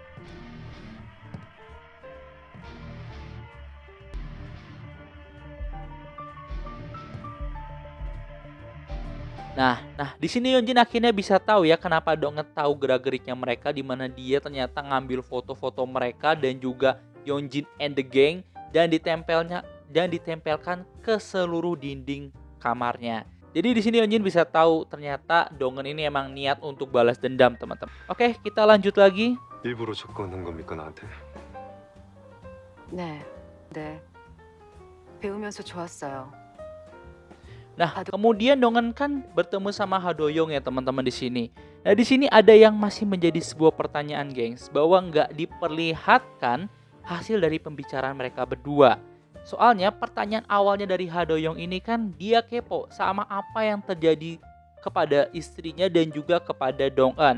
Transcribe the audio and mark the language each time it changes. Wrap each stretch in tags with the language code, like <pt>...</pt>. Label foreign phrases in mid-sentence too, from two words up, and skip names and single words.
<id>Nah, di sini Yeon Jin akhirnya bisa tahu ya kenapa Dong Eun tahu gerak-geriknya mereka, di mana dia ternyata ngambil foto-foto mereka dan juga Yeon Jin</id> <en>and the gang</en> <id>dan ditempelkan ke seluruh dinding kamarnya. Jadi di sini Yeon Jin bisa tahu ternyata Dong Eun ini emang niat untuk balas dendam, teman-teman. Oke, kita lanjut lagi.</id> <ko>일부러 접근한 겁니까 나한테? 네, 네. 배우면서 좋았어요.</ko> <id>Nah,</id> <ko>바둑</ko> <id>kemudian Dongen kan bertemu sama Hadoyong ya teman-teman di sini. Nah, di sini ada yang masih menjadi sebuah pertanyaan, gengs, bahwa nggak diperlihatkan hasil dari pembicaraan mereka berdua. Soalnya pertanyaan awalnya dari Hadoyong ini kan dia kepo sama apa yang terjadi kepada istrinya dan juga kepada Dongen.</id>